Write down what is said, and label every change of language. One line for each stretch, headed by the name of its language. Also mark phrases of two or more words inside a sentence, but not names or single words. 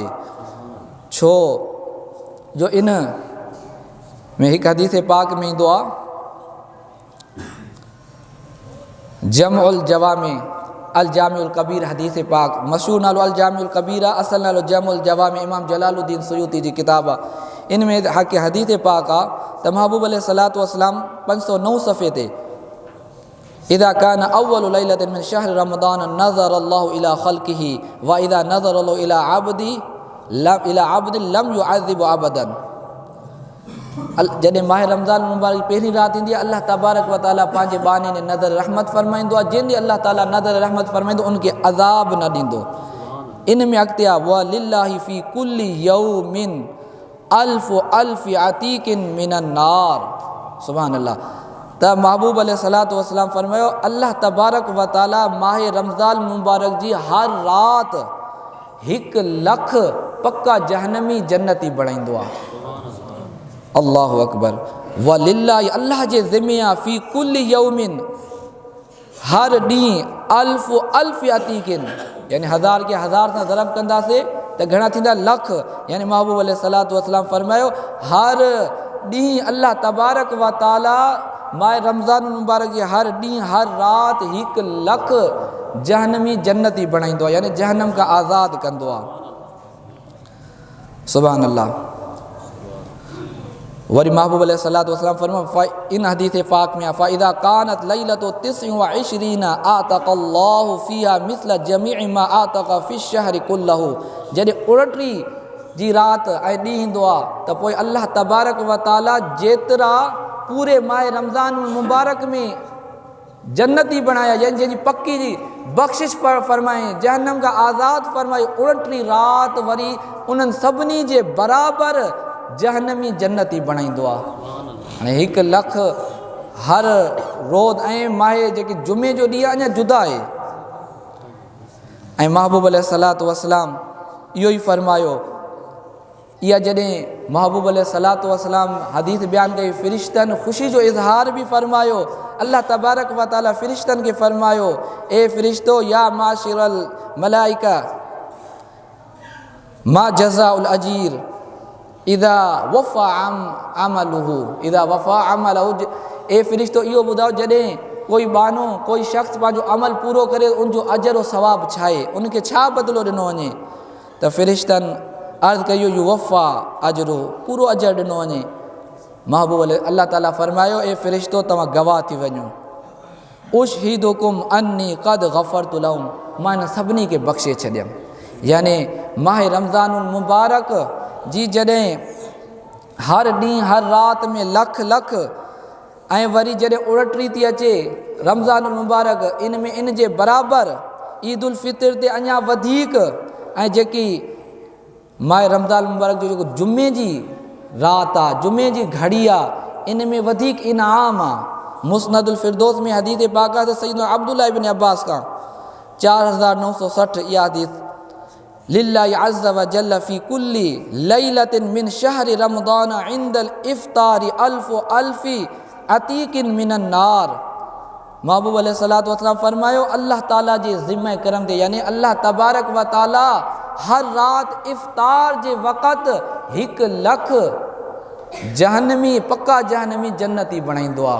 Sindhi: छो जो इन में हिकु हदीस पाक में ईंदो आहे जमउल जवामी अल जामिउल कबीर, हदीस पाक मशहूर नालो अल जामिउल कबीर आहे, असल नालो जमउल जवामी, इमाम जलालुद्दीन सुयूती जी किताब आहे। इन में हक़ हदीस पाक आहे त महबूब अलैहिस्सलातु वस्सलाम 509 सफ़े ते
Arabic: إذا كان أول ليلة من شهر رمضان نظر الله إلى خلقه وإذا نظر الله إلى عبد لم يعذبه أبدا.
Sindhi: जॾहिं माह रमज़ान मुबारक पहिरीं राति ईंदी आहे अल्लाह तबारक व तआला पंहिंजे बानी ने नज़र रहमत फरमाईंदो आहे। जंहिं ॾींहुं अल्लाह ताला नज़र रहमत फरमाईंदो उनखे अज़ाब न ॾींदो। इन में अॻिते आहे
Arabic: ولله في كل يوم ألف عتيق من النار. سبحان الله.
Sindhi: त महबूब अलैहिस्सलातु वस्सलाम फरमायो अल्लाह तबारक व तआला माह रमज़ान मुबारक जी हर राति 1 लख पक्का जहन्नमी जन्नती बणाईंदो आहे।
Arabic: الله أكبر. ولله
Sindhi: अल्लाह जे ज़िम्मे आहे
Arabic: في كل يوم
Sindhi: हर ॾींहुं
Arabic: ألف عتيق
Sindhi: यानी 1000 खे 1000 सां ज़रब कंदासीं त घणा थींदा लख। यानी महबूब अलैहिस्सलातु वस्सलाम फरमायो हर ॾींहुं अल्लाह तबारक व तआला माह रमज़ान मुबारक जी हर ॾींहुं हर राति 1 लख जहन्नमी जन्नती बणाईंदो आहे यानी जहन्नम खां आज़ादु कंदो आहे।
Arabic: سبحان الله.
Sindhi: वरी महबूब अलैहिस्सलातु वस्सलाम फरमायो इन हदीस पाक में
Arabic: فإذا كانت ليلة 29 أعتق الله فيها مثل جميع ما أعتق في الشهر كله.
Sindhi: जॾहिं 29 जी राति ऐं ॾींहुं ईंदो आहे त पोइ अल्लाह तबारक व तआला जेतिरा पूरे माह रमज़ान मुबारक में जन्नती बणाया यानी जंहिंजी पक्की जी बख़्शिश फरमाए जहन्नम खां आज़ादु फरमाए 29 राति वरी उन्हनि सभिनी जे बराबरि जहन्नमी जन्नती बणाईंदो आहे। हाणे 1 लख हर रोज़ ऐं माहे जेके जुमे जो ॾींहुं आहे अञा जुदा आहे। ऐं महबूब अलैहिस्सलातु वस्सलाम इहो ई फरमायो इहा जॾहिं महबूब अलैहिस्सलातु वस्सलाम हदीस बयानु कई फ़रिश्तनि ख़ुशी जो इज़हार बि फरमायो। अल्लाह तबारक व तआला फ़रिश्तनि खे फरमायो ए फ़रिश्तो
Arabic: يا معشر الملائكة ما جزاء الأجير إذا وفى عمله.
Sindhi: ए फ़रिश्तो इहो ॿुधायो जॾहिं कोई बानो कोई शख़्स पंहिंजो अमल पूरो करे उनजो अजर और सवाब छा आहे उनखे छा बदिलो ॾिनो वञे त फ़रिश्तनि अर्ज़ु कयो
Arabic: يوفى أجره
Sindhi: पूरो अजर ॾिनो वञे। महबूब अल्लाह ताला फरमायो ए फ़रिश्तो तव्हां गवाह थी वञो
Arabic: أشهدكم أني قد غفرت لهم
Sindhi: मां इन सभिनी खे बख़्शे छॾियमि। यानी माह रमज़ानुल मुबारक जी जॾहिं हर ॾींहुं हर राति में लख लख ऐं वरी जॾहिं 29 थी अचे रमज़ानुल मुबारक इन में इन जे बराबरि ईद उल फितर ते अञा वधीक ऐं जेकी माह रमज़ान मुबारक जो जेको जुमे जी राति आहे जुमे जी घड़ी आहे इन में वधीक इनाम आहे। मुस्नदुल फिरदौस में हदीस पाक आहे त सैयदना अब्दुल्लाह इब्न अब्बास खां 4960 इहा हदीस
Arabic: لله عز وجل في كل ليلة من شهر رمضان عند الإفطار ألف عتيق من النار.
Sindhi: महबूब अलैहिस्सलातु वस्सलाम फरमायो अल्लाह ताला जे ज़िम्मे करम ते यानी अल्लाह तबारक व तआला हर राति इफ़्तार जे वक़्तु 1 लख जहन्नमी पक्का जहन्नमी जन्नती बणाईंदो आहे।